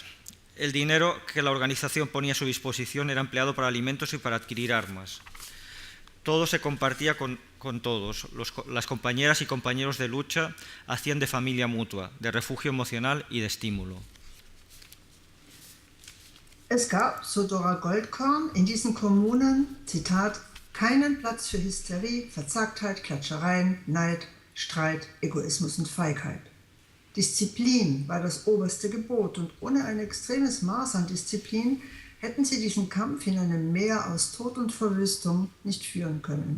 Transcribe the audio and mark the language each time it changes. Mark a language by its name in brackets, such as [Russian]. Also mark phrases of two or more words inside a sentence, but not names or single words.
[Spanish] El dinero que la organización ponía a su disposición era empleado para alimentos y para adquirir armas. Todo se compartía con todos. Las compañeras y compañeros de lucha hacían de familia mutua, de refugio emocional y de estímulo. [German] Es gab, so Dora Goldkorn, in diesen Kommunen, Zitat, keinen Platz für Hysterie, Verzagtheit, Klatschereien, Neid, Streit, Egoismus und Feigheit. Disziplin war das oberste Gebot und ohne ein extremes Maß an Disziplin hätten sie diesen Kampf in einem Meer aus Tod und Verwüstung nicht führen können.